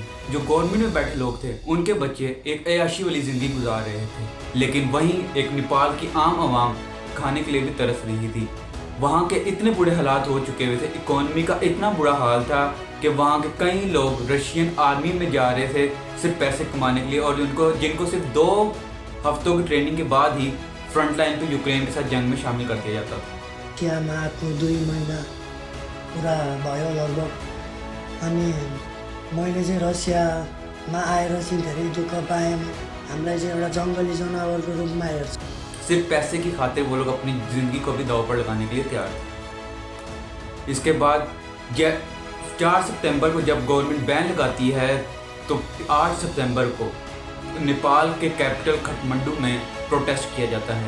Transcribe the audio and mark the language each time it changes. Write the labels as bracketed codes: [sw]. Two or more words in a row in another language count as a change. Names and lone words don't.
[hi] जो गवर्नमेंट में बैठे लोग थे उनके बच्चे एक अयाशी वाली ज़िंदगी गुजार रहे थे, लेकिन वहीं एक नेपाल की आम आवाम खाने के लिए भी तरस रही थी। वहाँ के इतने बुरे हालात हो चुके हुए थे, इकोनॉमी का इतना बुरा हाल था कि वहाँ के कई लोग [en] Russian army [hi] में जा रहे थे सिर्फ पैसे कमाने के लिए, और जिनको सिर्फ 2 हफ्तों की ट्रेनिंग के बाद ही [en] front line [hi] पे यूक्रेन के साथ जंग में शामिल कर दिया जाता था। [ne] त्यहाँमा आफ्नो 2 महिना पुरा भयो लगभग। अनि मैले चाहिँ रसियामा आएर चाहिँ धेरै दुःख पाएँ। हामीलाई चाहिँ एउटा जङ्गली जनावरको रूपमा हेर्छ। [hi] सिर्फ पैसे की खातिर वो लोग अपनी ज़िंदगी को भी दांव पर लगाने के लिए तैयार थे। इसके बाद 4 सितंबर को जब [en] government ban [hi] लगाती है तो 8 सितंबर को नेपाल के कैपिटल काठमांडू में प्रोटेस्ट किया जाता है।